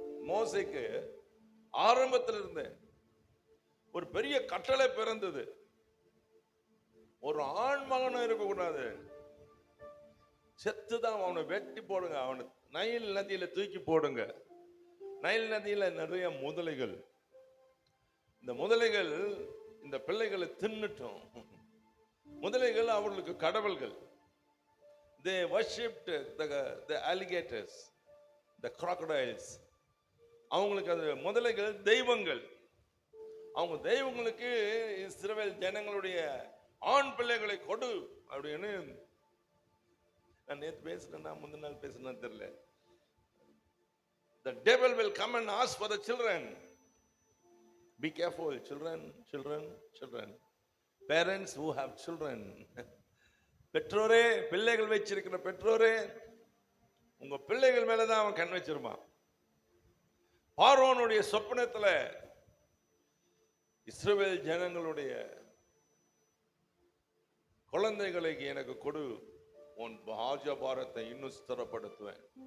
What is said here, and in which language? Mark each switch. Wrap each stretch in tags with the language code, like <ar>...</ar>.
<ta>மோசேக்கு ஆரம்பத்துல இருந்தே ஒரு பெரிய கட்டளை பிறந்தது, ஒரு ஆண் மகனும் இருக்கக்கூடாது, செத்துதான் அவனை வெட்டி போடுங்க, அவனை நைல் நதியில தூக்கி போடுங்க. நைல் நதியில நிறைய முதலைகள், இந்த முதலைகள் இந்த பிள்ளைகளை தின்னுட்டோம். முதலைகள் அவர்களுக்கு கடவுள்கள்.</ta> <en>They worshipped the alligators, the crocodiles.</en> <ta>அவங்களுக்கு அது முதலைகள் தெய்வங்கள். அவங்க தெய்வங்களுக்கு இஸ்ரவேல் ஜனங்களுடைய ஆண் பிள்ளைகளை கொடு அப்படின்னு நான் நேற்று பேசுறேன், முந்தின நாள் பேசுறேன்னு தெரியல.</ta> <en>The devil will come and ask for the children. Be careful, children, children, children. Parents who have children.</en> <ta>பெற்றோரே, பிள்ளைகள் வச்சிருக்கிற பெற்றோரே, உங்க பிள்ளைகள் மேலதான் அவன் கண் வச்சிருப்பான். பார்வோனுடைய சொப்பனத்துல இஸ்ரவேல் ஜனங்களுடைய குழந்தைகளை எனக்கு கொடு, உன் ராஜபாரத்தை இன்னும் ஸ்திரப்படுத்துவேன்.</ta>